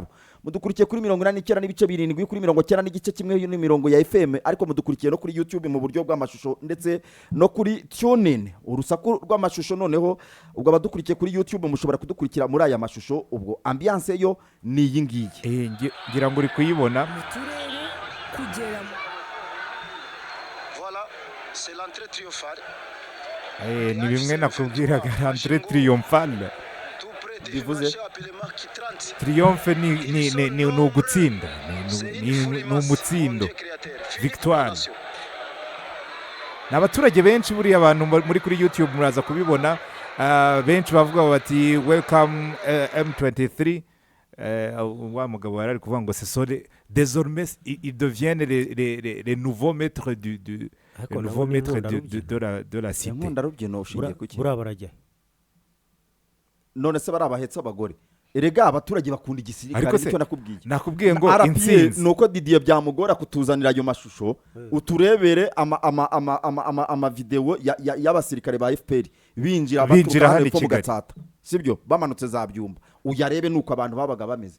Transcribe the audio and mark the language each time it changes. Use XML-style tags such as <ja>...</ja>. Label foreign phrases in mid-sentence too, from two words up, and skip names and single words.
<rw>Mudukurikiye kuri 89 n'ibice 7, kuri 90 n'igice kimwe n'imirongo ya FM, ariko mudukurikiye no kuri YouTube mu buryo bw'amashusho ndetse no kuri TuneIn urusaku rw'amashusho. Noneho ubwo abadukurikiye kuri YouTube mushobora kudukurikira muri aya mashusho, ubwo ambiance yo ni iyi ngiyi. Ngira ngo uri kuyibona.</rw> <fr>Voilà, c'est l'entrée triomphale.</fr> <rw>Ni bimwe nakubwiraga,</rw> <fr>l'entrée triomphale.</fr> <rw>Bivuze triomphe ni ugutsinda, ni umutsindo, victoire. N'abaturage benshi buriya abantu muri kuri YouTube muraza kubibona, benshi bavuga bati welcome M23. Wa mugabo ari kuvuga ngo</rw> <fr>c'est désormais ils deviennent les nouveaux maîtres de la cité.</fr> <rw>Nkunda rubyino ushingiye kuki burabarajya none se barabahetsa abagore. Erega abaturage bakunda igisirikare, nicyo nakubwiye ngo intsinzi nuko Didier byamugora kutuzanira ayo mashusho, uturebere ama video y'abasirikare ba FPR binjira hano ko Gatsata, sibyo bamanutse za byumba, uyarebe nuko abantu babaga bameze.</rw>